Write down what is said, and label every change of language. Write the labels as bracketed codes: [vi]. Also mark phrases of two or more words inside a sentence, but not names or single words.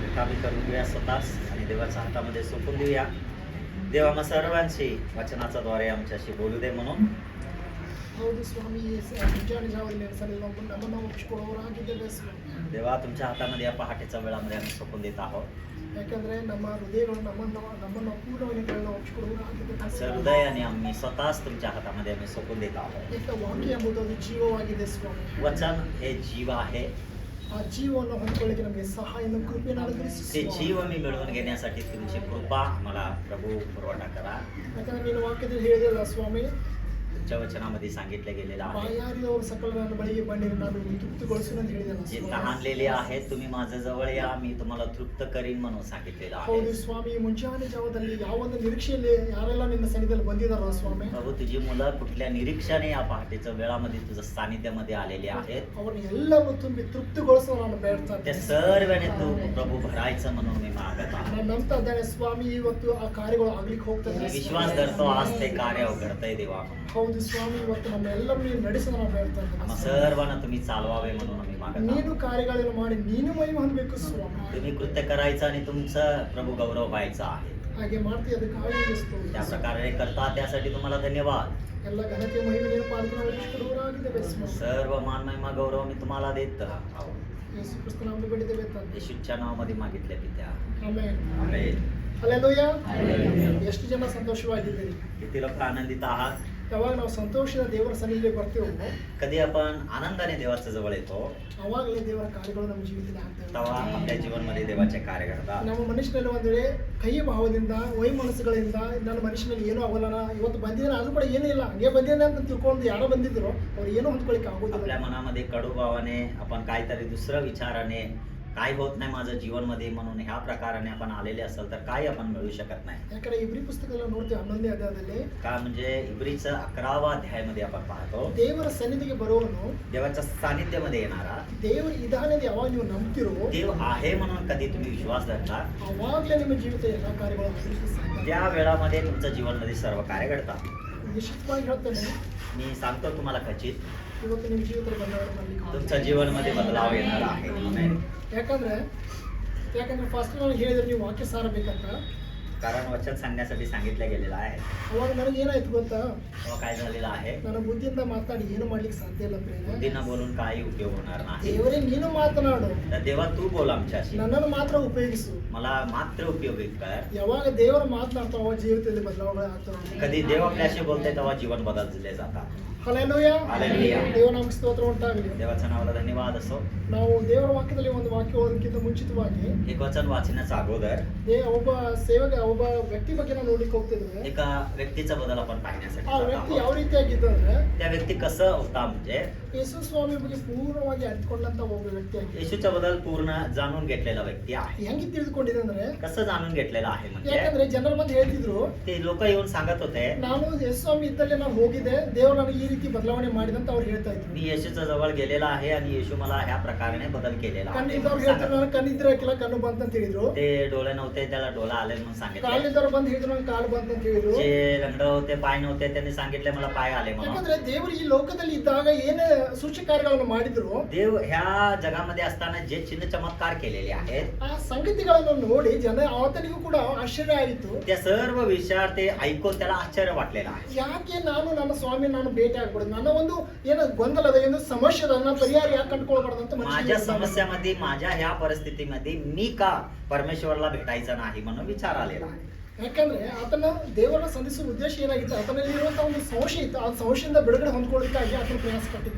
[mr] रिकामी करून घेऊया स्वतःच आणि देवाच्या हातामध्ये सोपून देऊया. देव आम्हा सर्वांशी वचनाच्या द्वारे आमच्याशी बोलू दे म्हणून. [kn] ಹೌದು ಸ್ವಾಮಿ ಮುಂಜಾನೆ ಜಾವದಲ್ಲಿ ಸಲ ನಮ್ಮನ್ನು ಒಪ್ಪಿಸಿಕೊಳ್ಳುವವರಾಗಿದ್ದೇವೆ ಸ್ವಾಮಿ. [mr] देवा तुमच्या हातामध्ये या पहाटेच्या वेळामध्ये आम्ही सोपून देत आहोत. [kn] ಯಾಕಂದ್ರೆ ನಮ್ಮ ಹೃದಯಗಳು ನಮ್ಮನ್ನು ಪೂರ್ಣವಾಗಿ ಒಪ್ಪಿಸಿಕೊಳ್ಳುವವರಾಗಿದ್ದೇವೆ. [mr] आमचं हृदय आणि आम्ही स्वतःच तुमच्या हातामध्ये आम्ही सोपून देत आहोत. [kn] ಯಾಕೆ ವಾಕ್ಯ ಎಂಬುದು ಅದು ಜೀವವಾಗಿದೆ ಸ್ವಾಮಿ. [mr] वचन हे जीव आहे. [kn] ಆ ಜೀವವನ್ನು ಹೊಂದಿಕೊಳ್ಳಿಕ್ಕೆ ನಮಗೆ ಸಹಾಯವನ್ನು ಕೃಪೆಯನ್ನು ಅನುಗ್ರಹಿಸಿ [mr] ते [kn] ಸ್ವಾಮಿ. [mr] जीव मी मिळवून घेण्यासाठी तुमची कृपा मला प्रभू पुरवठा करा. [kn] ಯಾಕಂದ್ರೆ ನೀನು ವಾಕ್ಯದಲ್ಲಿ ಹೇಳಿದಲ್ಲ ಸ್ವಾಮಿ, [mr] तुमच्या वचनामध्ये सांगितलं गेलेलं आहे, [kn] ಬಾಯಾರಿದವರು ಸಕಲ ನನ್ನ ಬಳಿಗೆ ಬಂದಿರಿ ನಾನು ತೃಪ್ತಿಗೊಳಿಸುವೆನು ಅಂತ ಹೇಳಿದಲ್ಲ [mr] जे [kn] ಸ್ವಾಮಿ. [mr] तहानलेले आहेत तुम्ही माझ्या जवळ या, मी तुम्हाला तृप्त करीन म्हणून सांगितलेलं [kn] ಹೌದು [mr] आहे. [kn] ಸ್ವಾಮಿ, ಮುಂಜಾನೆ ಜಾವದಲ್ಲಿ ಯಾವ ಒಂದು ನಿರೀಕ್ಷೆಯಲ್ಲಿ ಯಾರೆಲ್ಲ ನಿನ್ನ ಸನ್ನಿಧಿಯಲ್ಲಿ ಬಂದಿದ್ದಾರೋ ಸ್ವಾಮಿ, [mr] प्रभू तुझी मुलं कुठल्या निरीक्षणे या पहाटेच्या वेळामध्ये तुझ्या सानिध्यामध्ये आलेली आहेत, [kn] ಅವ್ರನ್ನ ಎಲ್ಲರೂ ತುಂಬಿ ತೃಪ್ತಿಗೊಳಿಸೋ ನಾನು ಬೇಡ್ತಾ [mr] त्या [kn] ಇದ್ದೇನೆ. [mr] सर्वांनी तू प्रभू भरायचं म्हणून मी मागत आहे. [kn] ನಾನು ನಂಬ್ತಾ ಇದ್ದೇನೆ ಸ್ವಾಮಿ, ಇವತ್ತು ಆ ಕಾರ್ಯಗಳು ಆಗ್ಲಿಕ್ಕೆ ಹೋಗ್ತದೆ [mr] मी [kn] ಸ್ವಾಮಿ. [mr] विश्वास धरतो आज ते कार्य घडतंय देवा. [kn] ಹೌದು ಸ್ವಾಮಿ, ಇವತ್ತು ನಮ್ಮೆಲ್ಲರೂ ನೀನು ನಡೆಸೋದು ನಾವು ಬೇಡ್ತಾ [mr] आम्हा [kn] ಇದ್ದೇನೆ. [mr] सर्वांना तुम्ही चालवावे म्हणून आम्ही मागत [kn] ನೀನು [mr] आहोत. [kn] ಕಾರ್ಯಗಳನ್ನು ಮಾಡಿ ನೀನು ಮಹಿಮೆ ಹೊಂದಬೇಕು ಸ್ವಾಮಿ. [mr] तुम्ही कृत्य करायचं आणि तुमचं प्रभू गौरव व्हायचा आहे. [kn] ಹಾಗೆ ಮಾಡ್ತೀವಿ, ಅದಕ್ಕಾಗಿ ಸ್ತೋತ್ರ. [mr] त्या प्रकारे करता त्यासाठी तुम्हाला धन्यवाद. [kn] ಎಲ್ಲ ಘನತೆ ಮಹಿಮೆ ನೀನು ಪಾಲ್ಗೊಳ್ಳುವ ಒಪ್ಪಿಸಿಕೊಳ್ಳುವವರಾಗಿದ್ದೇವೆ ಸ್ವಾಮಿ. [mr] सर्व मान महिमा गौरव मी तुम्हाला देत आहोत. [kn] ಯೇಸು ಕ್ರಿಸ್ತನ ನಾಮದಲ್ಲಿ ಬೇಡಿದ್ದೇವೆ ತಂದೆ. [mr] येशूच्या नावामध्ये मागितले पित्या. [kn] ಆಮೆನ್. [mr] आमेन. [kn] ಹಲ್ಲೆಲೂಯಾ. ಹಲ್ಲೆಲೂಯಾ. ಎಷ್ಟು ಜನ ಸಂತೋಷವಾಗಿದ್ದೀರಿ? [mr] किती लोक आनंदित आहात? [kn] ಯಾವಾಗ ನಾವು ಸಂತೋಷದ ದೇವರ ಸನ್ನಿಧಿಗೆ ಬರ್ತೀವೋ [mr] कधी आपण आनंदाने देवाच्या जवळ येतो [kn] ಅವಾಗಲೇ ದೇವರ ಕಾರ್ಯಗಳು ನಮ್ಮ ಜೀವಿತದಲ್ಲಿ ಆಗ್ತವೆ. [mr] तेव्हा आपल्या जीवनमध्ये देवाचे कार्य घडतात. [kn] ನಮ್ಮ ಮನುಷ್ಯನಲ್ಲಿ ಒಂದರೆ ಕೈ ಭಾವದಿಂದ ವೈಮನಸ್ಸುಗಳಿಂದ ನನ್ನ ಮನುಷ್ಯನಲ್ಲಿ ಏನೂ ಆಗೋಲ್ಲ, ಇವತ್ತು ಬಂದಿದ್ದೇನೆ ಅದು ಕೂಡ ಏನೂ ಇಲ್ಲ, ಹಂಗೆ ಬಂದಿದ್ದೇನೆ ಅಂತ ತಿಳ್ಕೊಂಡು ಯಾರೋ ಬಂದಿದ್ರು ಅವ್ರು ಏನೂ ಹೊಂದ್ಕೊಳ್ಳಿಕ್ಕೆ [mr] आपल्या [kn] ಆಗೋದಿಲ್ಲ. [mr] मनामध्ये कडूभावाने आपण काहीतरी दुसरं विचाराने काय होत नाही माझं जीवनमध्ये म्हणून ह्या प्रकाराने आपण आलेले असेल तर काय आपण मिळू शकत नाही. [kn] ಯಾಕಂದ್ರೆ ಇಬ್ರಿ ಪುಸ್ತಕದಲ್ಲಿ ನೋಡ್ತೀವಿ 11ನೇ ಅಧ್ಯಾಯದಲ್ಲಿ [mr] का म्हणजे इब्रीचं 11वा अध्यायामध्ये आपण पाहतो [kn] ದೇವರ ಸನ್ನಿಧಿಗೆ ಬರುವವನು [mr] देवाच्या सानिध्यामध्ये येणारा [kn] ದೇವರು ಇದಾನೆ ಅಂತ ಯಾವಾಗ ನೀವು ನಂಬ್ತಿರೋ [mr] देव आहे म्हणून कधी तुम्ही विश्वास धरता [kn] ಅವಾಗಲೇ ನಿಮ್ಮ ಜೀವಿತ ಎಲ್ಲ ಕಾರ್ಯಗಳು ಆಗಲಿಕ್ಕೆ ಸಾಧ್ಯ. [mr] त्या वेळामध्ये तुमच्या जीवनमध्ये सर्व कार्य घडतात. [kn] ನಿಶ್ಚಿತವಾಗಿ ಹೇಳ್ತೇನೆ, [mr] मी सांगतो तुम्हाला खचित [kn] ಇವತ್ತು ನಿಮ್ಮ ಜೀವಿತದಲ್ಲಿ ಬದಲಾವಣೆ ಮಾಡಲಿಕ್ಕೆ [mr] तुमच्या जीवनामध्ये बदलाव येणार आहे. आमेन. [kn] ಯಾಕಂದ್ರೆ ಫಸ್ಟ್ ನಾನು ಹೇಳಿದ್ರೆ ನೀವು ವಾಕ್ಯ ಸಾರಬೇಕಂತ, [mr] कारण वचन सांगण्यासाठी सांगितलं गेलेलं आहे. [kn] ಅವಾಗ ನನಗೆ ಏನಾಯ್ತು ಗೊತ್ತಾ, [mr] तेव्हा काय झालेलं आहे, [kn] ನನ್ನ ಬುದ್ಧಿಯಿಂದ ಮಾತಾಡಿ ಏನು ಮಾಡ್ಲಿಕ್ಕೆ ಸಾಧ್ಯ ಇಲ್ಲ ಪ್ರೇಮ. [mr] बुद्धीनं बोलून काही उपयोग होणार नाही. [kn] ದೇವರೇ ನೀನು ಮಾತನಾಡು, [mr] तर देवा तू बोल आमच्याशी, [kn] ನನ್ನನ್ನು ಮಾತ್ರ ಉಪಯೋಗಿಸು. [mr] मला मात्र उपयोगी कर. [kn] ಯಾವಾಗ ದೇವರು ಮಾತನಾಡ್ತಾವ ಅವಾಗ ಜೀವಿತದಲ್ಲಿ ಬದಲಾವಣೆ ಆಗ್ತವೆ. [mr] कधी देव आपल्याशी बोलते तेव्हा जीवन बदलले जातात. [kn] ಹಲ್ಲೆಲೂಯಾ. [mr] हालेलुया. [kn] ದೇವನಾಮಕ್ಕೆ ಸ್ತೋತ್ರ ಉಂಟಾಗಲಿ. [mr] देवाच्या नावाला धन्यवाद असो. [kn] ನಾವು ದೇವರ ವಾಕ್ಯದಲ್ಲಿ ಒಂದು ವಾಕ್ಯ ಓದೋದಕ್ಕಿಂತ ಮುಂಚಿತವಾಗಿ [mr] एक वचन वाचण्याच्या अगोदर [kn] ಒಬ್ಬ ಸೇವಕ, ಒಬ್ಬ ವ್ಯಕ್ತಿ ಬಗ್ಗೆ ನಾವು ನೋಡ್ಲಿಕ್ಕೆ ಹೋಗ್ತಿದ್ರೆ [mr] एका व्यक्तीचा बदल आपण पाहण्यासाठी [kn] ಆ [mr] जात [kn] ವ್ಯಕ್ತಿ [mr] आहोत. [kn] ಯಾವ ರೀತಿಯಾಗಿದ್ದಂದ್ರೆ [mr] त्या व्यक्ती कसं होता म्हणजे [kn] ಯೇಸು ಸ್ವಾಮಿ ಬಗ್ಗೆ ಪೂರ್ಣವಾಗಿ ಅರಿತುಕೊಂಡಂತ ಒಬ್ಬ ವ್ಯಕ್ತಿ ಆಗಿದೆ. [mr] येशूच्या बद्दल पूर्ण जाणून घेतलेला व्यक्ती आहे. [kn] ಹೆಂಗೆ ತಿಳಿದುಕೊಂಡಿದೆ ಅಂದ್ರೆ, [mr] कसं जाणून घेतलेलं आहे म्हणजे [kn] ಯಾಕಂದ್ರೆ ಜನರ ಬಂದು ಹೇಳ್ತಿದ್ರು, [mr] ते लोक येऊन सांगत होते [kn] ನಾನು ಯೇಸು ಸ್ವಾಮಿ ಇದ್ದಲ್ಲೇ ನಾನು ಹೋಗಿದ್ದೆ, ದೇವರು ನನಗೆ ಈ ರೀತಿ ಬದಲಾವಣೆ ಮಾಡಿದಂತ ಅವ್ರು ಹೇಳ್ತಾ ಇದ್ರು. [mr] मी येशूच्या जवळ गेलेला आहे आणि येशू मला ह्या प्रकाराने बदल केलेला आहे [kn] ಕಣ್ಣಿದ್ದವ್ರು [mr] म्हणून [kn] ಹೇಳ್ತಾರೆ, [mr] सांगत [kn] ನನಗೆ ಕಣ್ಣಿದ್ರೆ ಹಾಕಿಲ್ಲ ಕಣ್ಣು ಬಂತಂತ ಹೇಳಿದ್ರು. [mr] होते. ते डोळे नव्हते त्याला डोळा आले म्हणून सांगितले. [kn] ಕಾಲಿದ್ದವ್ರು ಬಂದು ಹೇಳಿದ್ರು, ನನಗೆ ಕಾಲು ಬಂತಂತ ಹೇಳಿದ್ರು. [mr] जे लंगड होते पाय नव्हते त्यांनी सांगितले मला पाय आले म्हणून. [kn] ಯಾಕಂದ್ರೆ ದೇವರು ಈ ಲೋಕದಲ್ಲಿ ಇದ್ದಾಗ ಏನೇ ಸೂಚಕ ಕಾರ್ಯಗಳನ್ನು ಮಾಡಿದ್ರು, [mr] देव ह्या जगामध्ये असताना जे चिन्ह चमत्कार केलेले आहेत [kn] ಆ ಸಂಗತಿಗಳನ್ನು ನೋಡಿ ಜನ ಆತನಿಗೂ ಕೂಡ ಆಶ್ಚರ್ಯ ಆಯಿತು. [mr] त्या सर्व विचार ते ऐकून त्याला आश्चर्य वाटलेलं आहे. [kn] ಯಾಕೆ ನಾನು ನನ್ನ ಸ್ವಾಮಿ ನಾನು ಭೇಟಿ ಆಗ್ಬಾರ್ದು, ನನ್ನ ಒಂದು ಏನೋ ಗೊಂದಲದ ಏನು ಸಮಸ್ಯೆ ಅದ, ನನ್ನ ಪರಿಹಾರ ಯಾಕೆ ಕಂಡುಕೊಳ್ಬಾರ್ದು ಅಂತ [mr] माझ्या [kn] ಮನುಷ್ಯನಿಗೆ ಅನಿಸ್ತು. [mr] समस्यामध्ये माझ्या ह्या परिस्थितीमध्ये मी का परमेश्वरला भेटायचं नाही म्हणून विचार आलेला आहे. [kn] ಯಾಕಂದ್ರೆ ಆತನ ದೇವರನ್ನ ಸಂಧಿಸುವ ಉದ್ದೇಶ ಏನಾಗಿತ್ತು, ಆತನಲ್ಲಿ ಇರುವಂತಹ ಒಂದು ಸಂಶಯ ಇತ್ತು, ಆ ಸಂಶಯದಿಂದ ಬಿಡುಗಡೆ ಹೊಂದ್ಕೊಳ್ಳಿಕ್ಕಾಗಿ ಆತನ ಪ್ರಯಾಸ ಪಟ್ಟಿದ್ದ.